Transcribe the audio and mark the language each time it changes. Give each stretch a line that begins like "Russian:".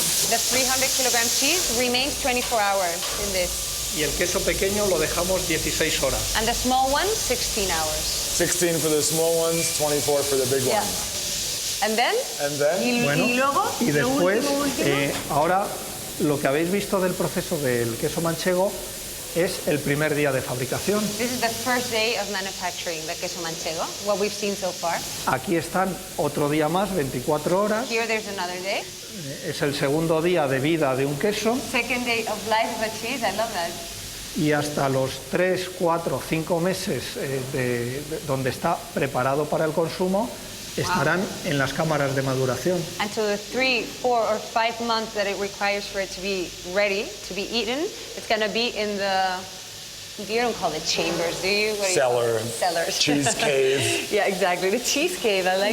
English: The 300 kilogram cheese remains 24 hours in this.
Spanish: Y el queso pequeño lo dejamos 16 horas.
English: And the small one, 16 hours. 16 for the small ones, 24 for the big Yeah. ones. And then? And then?
Spanish: Bueno, y luego, y lo después, último. ahora lo que habéis visto del proceso del queso manchego es el primer día de fabricación.
English: This is the first day of manufacturing the queso manchego, what we've seen so far.
Spanish: Aquí están otro día más, 24 horas.
English: Here there's another day.
Spanish: Es el segundo día de vida de un queso
English: Second day of life of a cheese, I love that.
Spanish: y hasta los 3, 4, 5 meses donde está preparado para el consumo estarán en las cámaras de maduración.
English: Until the 3, 4, or 5 months that it requires for it to be ready to be eaten, it's going to be in the, you don't call it chambers, do you? What do you call Cellar. it? Cellars. Cheese cave. Yeah, exactly. The cheese cave, I like